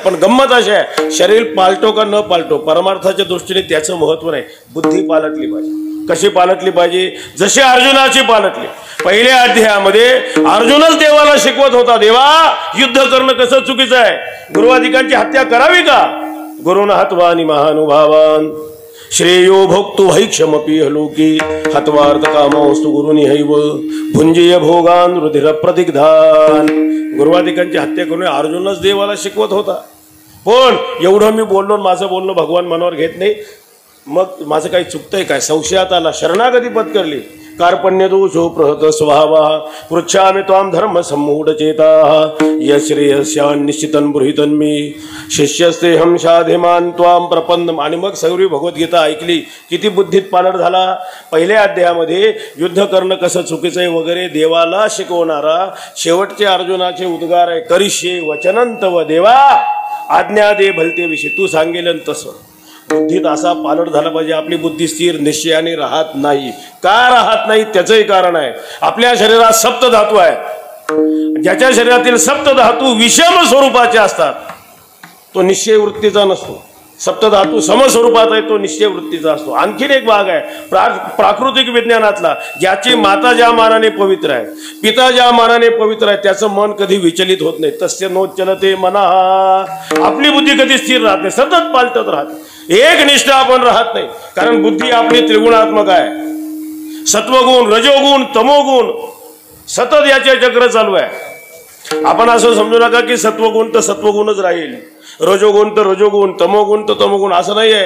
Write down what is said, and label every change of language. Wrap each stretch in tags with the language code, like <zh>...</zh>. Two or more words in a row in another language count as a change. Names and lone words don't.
<mr>पण गंमत अशी आहे, शरीर पालटो का न पालटो परमार्थाच्या दृष्टीने त्याचं महत्व नाही. बुद्धी पालटली पाहिजे. कशी पालटली पाहिजे? जशी अर्जुनाची पालटली. पहिल्या अध्यायामध्ये अर्जुनच देवाला शिकवत होता, देवा युद्ध करणं कसं चुकीचं आहे, गुरुवादिकांची हत्या करावी का?</mr> <sa>गुरुन हत्वानि महानुभावान श्रेयो भोक्तु हैक्षमपि लोकी हत्वार्थ कामोस्तु गुरुनि हैव भुंजीय भोगान रुधिर प्रतिग्धान.</sa> <mr>गुरुवादिकांची हत्या करून अर्जुनच देवाला शिकवत होता. पण एवढं मी बोललो, माझं बोलणं भगवान मनावर घेत नाही. मग माझं काही चुकतंय काय? संशयात आला, शरणागती पत्करली.</mr> <sa>कार्पण्य दोषो प्रहत स्वभावा पृच्छामि त्वां धर्म सम्मूढ चेता यश्रेयस्यान् निश्चितं बृहितं मे शिष्यस्ते हम शाधिमान त्वां प्रपन्न.</sa> <mr>आणि मग सगळी भगवद्गीता ऐकली. किती बुद्धीत पालट झाला. पहिल्या अध्यायामध्ये युद्ध करणं कसं चुकीचं आहे वगैरे देवाला शिकवणारा शेवटचे अर्जुनाचे उद्गार आहे,</mr> <sa>करिष्ये वचनं तव</sa> <mr>देवा आज्ञा दे भलते विषय. तू सांगेल तसं. बुद्धीत असा पालट झाला पाहिजे. आपली बुद्धी स्थिर निश्चयाने राहत नाही. का राहत नाही? त्याचंही कारण आहे. आपल्या शरीरात सप्तधातू आहे. ज्याच्या शरीरातील सप्तधातू विषम स्वरूपाचे असतात तो निश्चय वृत्तीचा नसतो. सप्तधातू समस्वरूपात आहे तो निश्चय वृत्तीचा असतो. आणखीन एक भाग आहे प्राकृतिक विज्ञानातला, ज्याची माता ज्या मानाने पवित्र आहे, पिता ज्या मानाने पवित्र आहे, त्याचं मन कधी विचलित होत नाही.</mr> <sa>तस्य नोच्चलते मनः.</sa> <mr>आपली बुद्धी कधी स्थिर राहत नाही, सतत पालटत राहते. एक निष्ठा आपण राहत नाही, कारण बुद्धी आपली त्रिगुणात्मक आहे. सत्वगुण, रजोगुण, तमोगुण, सतत याचे चक्र चालू आहे. आपण असं समजू नका की सत्वगुण तर सत्वगुणच राहील, रजोगुण तर रजोगुण, तमोगुण तर तमोगुण, असं नाही आहे.</mr>